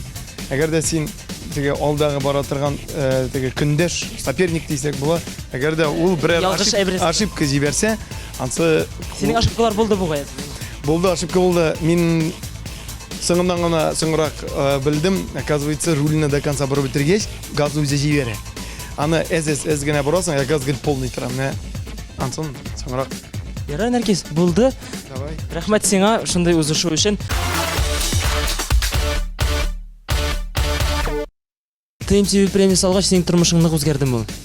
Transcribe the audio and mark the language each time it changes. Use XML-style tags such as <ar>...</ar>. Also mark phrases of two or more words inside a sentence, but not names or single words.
<tt>Әгәр дә син теге алдагы бара торган теге көндәш, соперник дисәк була, әгәр дә ул берәр ошибка җибәрсә, ансы Синең ошибкалар булды бугай. Булды, ошибка булды. Мин соңыннан гына соңрак белдем, оказывается, рульны</tt> <ru>до конца</ru> <tt>барып бетергәч, газны үзе җибәрә. Аны әз генә барасың, газ гел полный тора. Ансын соңрак. Ярар, Нәркис, булды. Давай. Рәхмәт сиңа шундай узышу өчен. ТМТV премиясы алгач синең тормышың нык үзгәрдеме?</tt>